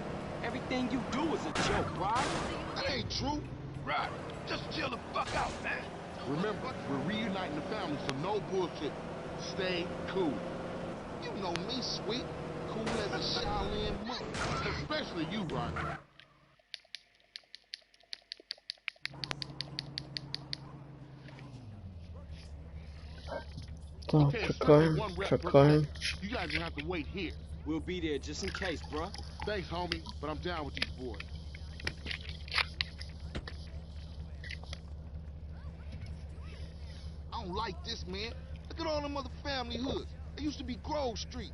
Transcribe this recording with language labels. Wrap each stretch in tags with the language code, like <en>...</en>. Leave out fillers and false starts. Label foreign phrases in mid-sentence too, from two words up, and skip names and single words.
<en>Everything you do is a joke, Ryder. That ain't true. Ryder, just chill the fuck out, man. Remember, we're reuniting the family, so no bullshit. Stay cool. You know me, sweet. Cool as a Shaolin monk. Especially you, Ryder.</en> <be>Так, чекаем, чекаем.</be> <en>You guys gonna have to wait here. We'll be there just in case, bruh. Thanks, homie, but I'm down with these boys. I don't like this, man. Look at all them other family hoods. They used to be Grove Street.</en>